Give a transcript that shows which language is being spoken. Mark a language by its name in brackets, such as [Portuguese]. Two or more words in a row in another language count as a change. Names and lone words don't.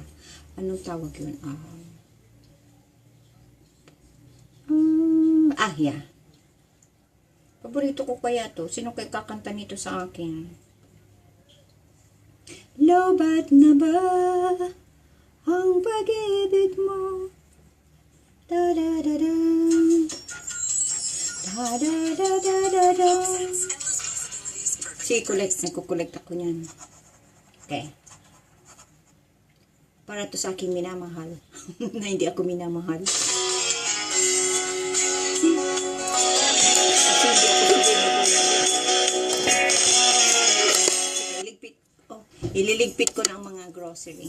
[Filipino] Anong tawag yun? Yeah. Paborito ko kaya to. Sino kaya kakanta nito sa akin? Lobat na ba ang pag-ibig mo? Da da da da da da da da da da. Nagkukolekt ako niyan. Okay. Para to sa aking minamahal. Na hindi ako minamahal. Ililigpit ko ng mga grocery.